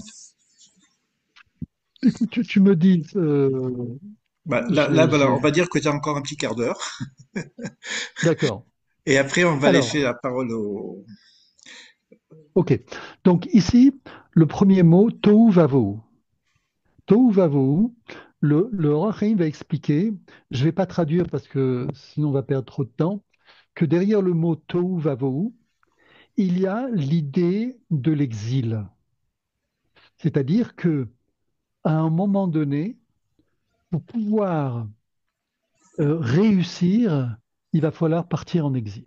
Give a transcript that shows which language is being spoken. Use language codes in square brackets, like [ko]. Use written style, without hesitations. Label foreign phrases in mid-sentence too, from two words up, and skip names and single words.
[fr] écoute, tu me dis, Bah, là, j'ai, voilà, on j'ai- va dire que tu as encore un petit quart d'heure. d'accord. Et après, on va laisser Alors, la parole au... OK. Donc ici, le premier mot, [he] תהו ובהו. תהו ובהו, [fr] le Ohr HaChaim va expliquer, je ne vais pas traduire parce que sinon on va perdre trop de temps, que derrière le mot [he] תהו ובהו, [fr] il y a l'idée de l'exil. C'est-à-dire que à un moment donné, pour pouvoir réussir, il va falloir partir en exil.